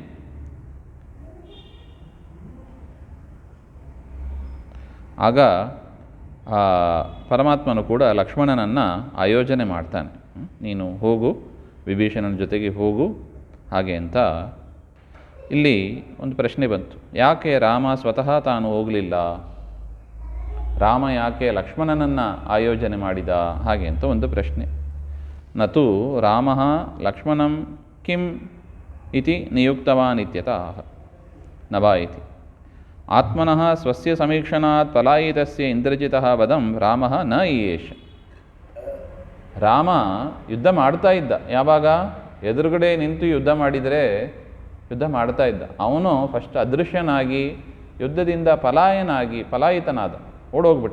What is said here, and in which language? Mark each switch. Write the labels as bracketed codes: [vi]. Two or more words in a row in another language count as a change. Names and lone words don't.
[kn] ಆಗ ಪರಮಾತ್ಮನು ಕೂಡ ಲಕ್ಷ್ಮಣನನ್ನು ಆಯೋಜನೆ ಮಾಡ್ತಾನೆ. ನೀನು ಹೋಗು, ವಿಭೀಷಣನ ಜೊತೆಗೆ ಹೋಗು ಹಾಗೆ ಅಂತ. ಇಲ್ಲಿ ಒಂದು ಪ್ರಶ್ನೆ ಬಂತು, ಯಾಕೆ ರಾಮ ಸ್ವತಃ ತಾನು ಹೋಗಲಿಲ್ಲ, ರಾಮ ಯಾಕೆ ಲಕ್ಷ್ಮಣನನ್ನು ಆಯೋಜನೆ ಮಾಡಿದ ಹಾಗೆ ಅಂತ ಒಂದು ಪ್ರಶ್ನೆ. [sa] ನತು ರಾಮ ಲಕ್ಷ್ಮಣಂ ಕಿಂ ಇತಿ ನಿಯುಕ್ತವಾನ್ ಇತ್ಯತಃ ನವಾ ಇತಿ ಆತ್ಮನಃ ಸ್ವಸ್ಯ ಸಮೀಕ್ಷಣಾತ್ ಪಲಾಯಿತಸ್ಯ ಇಂದ್ರಜಿತಃ ವದಂ ರಾಮ ನ ಈಯೇಷ. [kn] ರಾಮ ಯುದ್ಧ ಮಾಡ್ತಾ ಇದ್ದ. ಯಾವಾಗ ಎದುರುಗಡೆ ನಿಂತು ಯುದ್ಧ ಮಾಡಿದರೆ ಯುದ್ಧ ಮಾಡ್ತಾ ಇದ್ದ. ಅವನು ಫಸ್ಟ್ ಅದೃಶ್ಯನಾಗಿ ಯುದ್ಧದಿಂದ ಪಲಾಯಿತನಾದ, ಓಡೋಗ್ಬಿಟ್ಟ.